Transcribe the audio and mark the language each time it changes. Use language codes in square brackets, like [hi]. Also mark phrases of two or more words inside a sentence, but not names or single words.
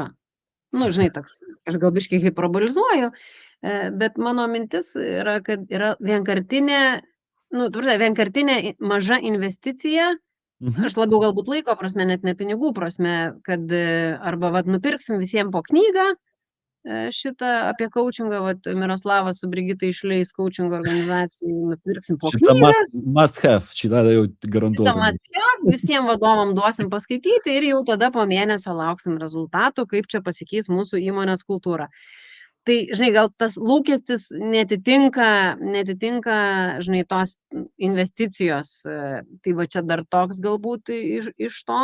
[lt] Žinai, toks, aš gal biškai hiperbolizuoju, bet mano mintis yra, kad yra vienkartinė, vienkartinė maža investicija, aš labiau galbūt laiko prasme, net ne pinigų prasme, kad arba nupirksim visiems po knygą, šitą apie coachingą, Miroslavas su Brigita išleis coaching organizacijai, nupirksim po knygą. [en] Must have, [lt] šitą jau garantuotam. Šitą [en] must have, [lt] visiems vadovam duosim paskaityti ir jau tada po mėnesio lauksim rezultatų, kaip čia pasikeis mūsų įmonės kultūra. Tai, žinai, gal tas lūkestis netitinka, žinai, tos investicijos. Tai va čia dar toks galbūt iš to.